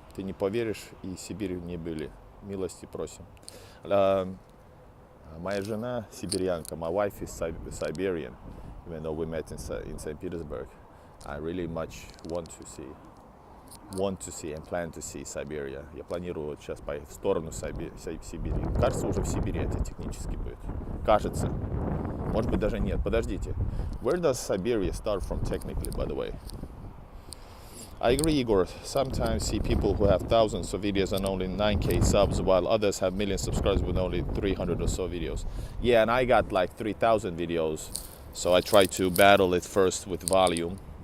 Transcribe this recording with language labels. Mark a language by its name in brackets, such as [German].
[Russian] Ты не поверишь, и Сибирь не были. Милости просим. [English] My [Russian] жена сибирянка. [English] My wife is Siberian, even though we met in St. Petersburg. I really much want to see and plan to see Siberia. [Russian] Я планирую сейчас поехать в сторону Сибири. Кажется, уже в Сибири это технически будет. Кажется. Может быть, даже нет. Подождите. [English] Where does Siberia start from technically, by the way? I agree, Igor. Sometimes see people who have thousands of videos and only 9K subs, while others have millions of subscribers with only 300 or so videos. Yeah, and I got like 3,000 videos, so I try to battle it first with volume.